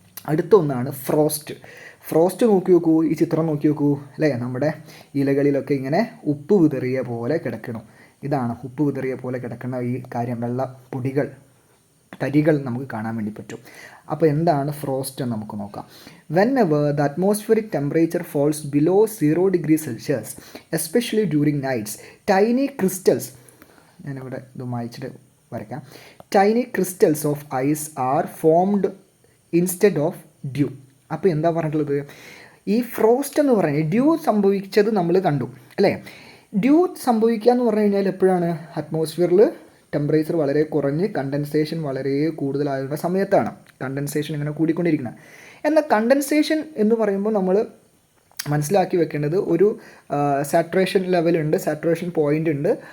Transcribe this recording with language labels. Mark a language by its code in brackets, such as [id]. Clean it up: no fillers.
[ml] അടുത്ത ഒന്നാണ് ഫ്രോസ്റ്റ് നോക്കി നോക്കൂ, ഈ ചിത്രം നോക്കി നോക്കൂ അല്ലേ. നമ്മുടെ ഇലകളിലൊക്കെ ഇങ്ങനെ ഉപ്പ് വിതറിയ പോലെ കിടക്കണം. ഇതാണ് ഉപ്പ് വിതറിയ പോലെ കിടക്കുന്ന ഈ കാര്യം, വെള്ള പൊടികൾ തരികൾ നമുക്ക് കാണാൻ വേണ്ടി പറ്റും. അപ്പോൾ എന്താണ് ഫ്രോസ്റ്റ് എന്ന് നമുക്ക് നോക്കാം. [en] Whenever the atmospheric temperature falls below 0 degrees Celsius, especially during nights, tiny crystals, [ml] ഞാനിവിടെ ഇത് വായിച്ചിട്ട് വരയ്ക്കാം, [en] tiny crystals of ice are formed instead of dew. [ml] അപ്പോൾ എന്താ പറഞ്ഞിട്ടുള്ളത്, ഈ ഫ്രോസ്റ്റ് എന്ന് പറഞ്ഞാൽ ഡ്യൂ സംഭവിച്ചത് നമ്മൾ കണ്ടു അല്ലേ. ഡ്യൂ സംഭവിക്കുക എന്ന് പറഞ്ഞു കഴിഞ്ഞാൽ എപ്പോഴാണ്? അറ്റ്മോസ്ഫിയറിൽ ടെമ്പറേച്ചർ വളരെ കുറഞ്ഞ് കണ്ടൻസേഷൻ വളരെ കൂടുതലായുള്ള സമയത്താണ് കണ്ടൻസേഷൻ ഇങ്ങനെ കൂടിക്കൊണ്ടിരിക്കുന്നത്. എന്നാൽ കണ്ടൻസേഷൻ എന്ന് പറയുമ്പോൾ നമ്മൾ മനസ്സിലാക്കി വെക്കേണ്ടത് ഒരു സാച്ചുറേഷൻ ലെവലുണ്ട്, സാച്ചുറേഷൻ പോയിൻ്റ് ഉണ്ട്.